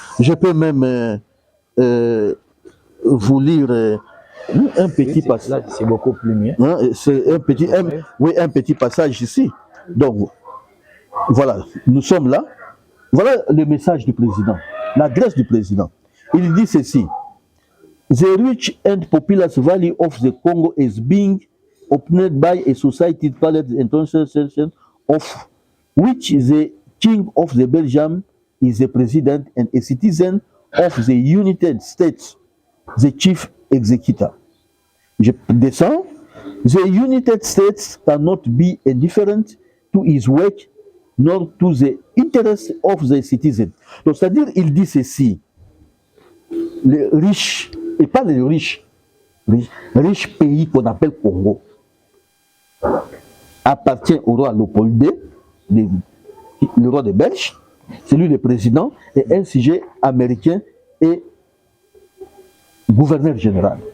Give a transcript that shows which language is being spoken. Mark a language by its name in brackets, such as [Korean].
[French] Je peux même vous lire un petit passage. C'est beaucoup plus mieux. C'est un petit passage ici. Donc, voilà, nous sommes là. Voilà le message du président, l'adresse du président. Il dit ceci. [English] The rich and populous valley of the Congo is being opened by a society called the International Association of which the King of the Belgium is the president and a citizen of the United States, the chief executive. [French] Je descends. [English] The United States cannot be indifferent to his work nor to the interests of the citizens. [French] Donc, c'est-à-dire, il dit ceci. Les riches, et pas les riches pays qu'on appelle Congo, appartient au roi Léopold II, le roi des Belges, c'est lui le président, et un sujet américain et gouverneur général.